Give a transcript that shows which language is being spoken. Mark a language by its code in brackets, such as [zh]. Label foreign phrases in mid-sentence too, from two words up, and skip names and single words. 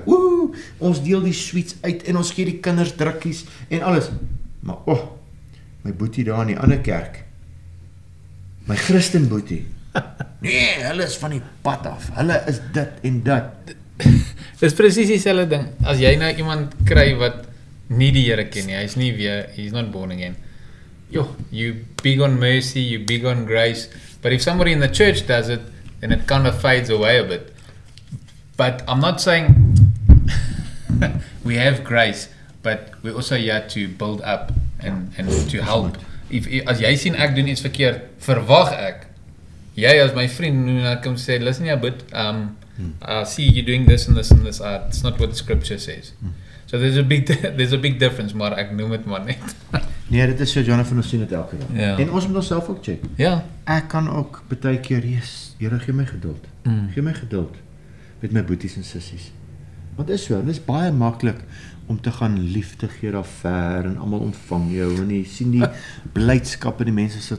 [af] Ons deel die sweets uit en ons gee die kinders drukkies en alles. Maar my boetie daar in die ander kerk. My Christen boetie. Nee, hulle is van die pad af. Hulle is dit en dat. Dis presies dieselfde ding. As jy nou iemand kry wat nie die Here ken nie, [en] he's not born again. You big on mercy, you big on grace, but if somebody in the church does it, then it kind of fades away a bit. But I'm not saying we have grace, but we're also here to build up and to help. [af] As jy sien ek doen iets verkeerd, verwag ek jy as my vriend nou kom sê, [en] listen a bit, I see you doing this and this and this. It's not what the scripture says. So there's a big difference, [af] maar ek noem dit maar net. Nee, dit is so, Jonathan, ons sien dit elke dag. Ja. En ons moet onsself ook check. Ja. Ek kan ook baie keer, Here, gee my geduld. Gee my geduld met my boeties en sissies. Want is so, dit is baie maklik om te gaan liefde gee daar ver en almal ontvang jou en jy sien die blydskap in die mense sit.